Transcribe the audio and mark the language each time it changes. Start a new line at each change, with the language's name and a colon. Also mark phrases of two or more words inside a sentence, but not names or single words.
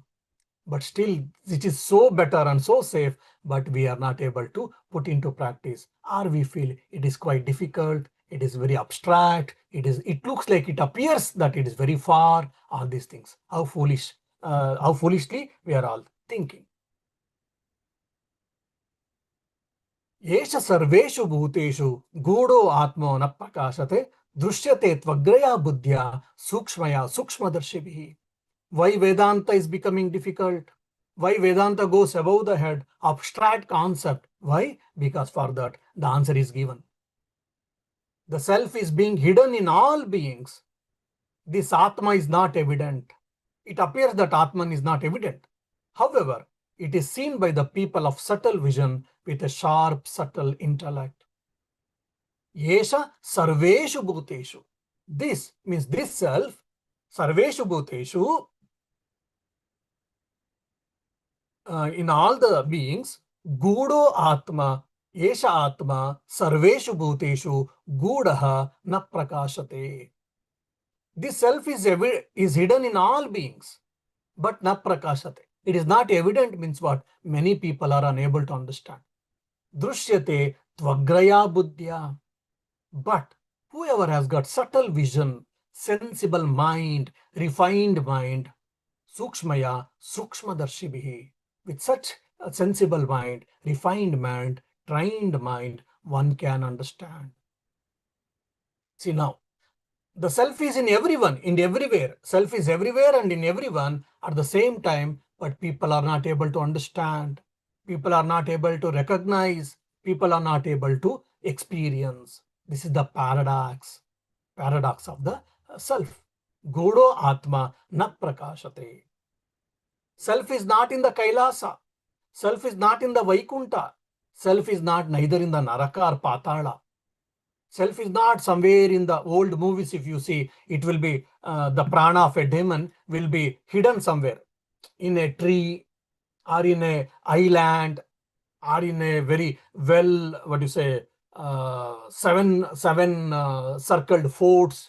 English: But still, it is so better and so safe, but we are not able to put into practice. Or we feel it is quite difficult, it is very abstract, it looks like, it appears that it is very far, all these things. How foolishly we are all thinking.
Sanskrit: एष सर्वेषु भूतेषु गूढोत्मा न प्रकाशते दृश्यते त्वग्र्यया बुद्ध्या सूक्ष्मया सूक्ष्मदर्शिभिः.
English: Why Vedanta is becoming difficult? Why Vedanta goes above the head? Abstract concept. Why? Because for that the answer is given. The self is being hidden in all beings. This Atma is not evident. It appears that Atman is not evident. However, it is seen by the people of subtle vision with a sharp, subtle intellect.
Sanskrit: एष सर्वेषु भूतेषु.
English: This means this self,
Sanskrit: सर्वेषु भूतेषु,
English: in all the beings,
Sanskrit: गूढोत्मा, एष आत्मा, सर्वेषु भूतेषु, गूढा न प्रकाशते.
English: This self is hidden in all beings, but
Sanskrit: न प्रकाशते.
English: It is not evident means what? Many people are unable to understand.
Sanskrit: दृश्यते त्वग्र्यया बुद्ध्या.
English: But whoever has got subtle vision, sensible mind, refined mind,
Sanskrit: सूक्ष्मया सूक्ष्मदर्शिभिः.
English: With such a sensible mind, refined mind, trained mind, one can understand. See now, the self is in everyone, in everywhere. Self is everywhere and in everyone at the same time, but people are not able to understand. People are not able to recognize. People are not able to experience. This is the paradox of the self.
Sanskrit: गूढोत्मा न प्रकाशते.
English: Self is not in the Kailasa. Self is not in the Vaikunta. Self is not neither in the Naraka or Patala. Self is not somewhere in the old movies. If you see, it will be the prana of a demon will be hidden somewhere in a tree or in a island or in a very well, seven circled forts.